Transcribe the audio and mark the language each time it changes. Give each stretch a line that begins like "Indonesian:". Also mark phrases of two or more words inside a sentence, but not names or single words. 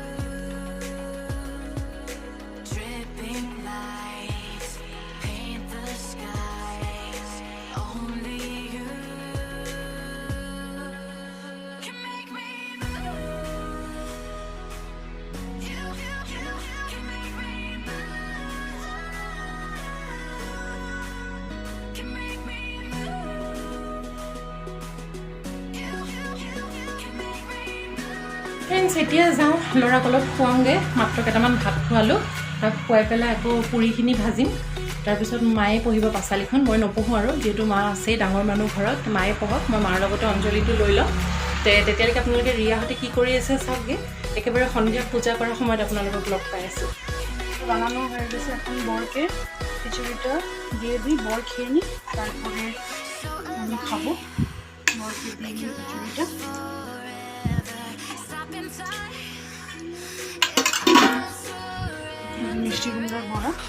English: Dripping lights paint the skies, only you can make me move. You can make me move. Can make me move. You can make me move.
Assamese: ফ্ৰেণ্ডছ, এতিয়া যাওঁ, ল'ৰাক অলপ খুৱাওঁগৈ। মাত্ৰ কেইটামান ভাত খোৱালোঁ, তাক খুৱাই পেলাই আকৌ পুৰিখিনি ভাজিম। তাৰপিছত মায়ে পঢ়িব পাঁচালিখন, মই নপঢ়োঁ আৰু, যিহেতু মা আছেই ডাঙৰ মানুহ ঘৰত, মায়ে পঢ়ক, মই মাৰ লগতে অঞ্জলিটো লৈ ল'ম। তেতিয়ালৈকে আপোনালোকে ৰিয়াহঁতে কি কৰি আছে চাওকগৈ। একেবাৰে সন্ধিয়া পূজা কৰাৰ সময়ত আপোনালোকক লগ পাই আছোঁ।
Bangla: বানানো হয়ে গেছে, এখন বরকে খিচুড়িটা দিয়ে দিই, বর খেয়ে নিই, তারপরে আমি খাবো। বরকে দিয়ে দিই খিচুড়িটা। মিষ্টি কুমড়ার বড়া,